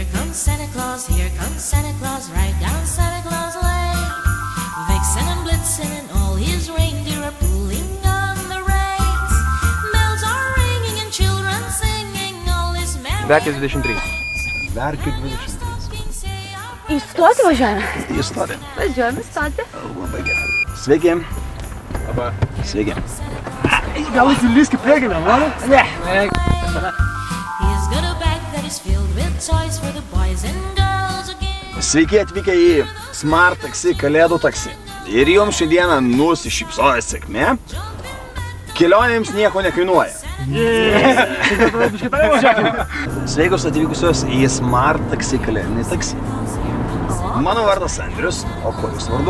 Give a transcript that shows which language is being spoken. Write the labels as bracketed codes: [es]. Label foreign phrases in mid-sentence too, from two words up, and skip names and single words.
[en] comes Santa Claus, here comes Santa Claus, right down Santa Claus Lane. Vixen and Blitzen and all his reindeer are pulling on the reins. Bells are ringing and children singing, all is merry. [lt] Verkis 23. Verkiu 23. Į stotį važiuojame? Į stotį. Važiuojame į stotį. Labai gerai. Sveiki. Labą. Sveiki. Gal įsilyski priekinę, mano? Ne. [en] He's got a bag that is filled with toys for the boys and girls again. [lt] Sveiki atvykę į Smart Taxi Kalėdų taksi. Ir jums šiandieną nusišypsoja sėkmė. Kelionėms nieko nekainuoja. Sveikus atvykusios į Smart Taxi Kalėdinį taksi. Mano vardas Andrius, o kuo jūs vardu?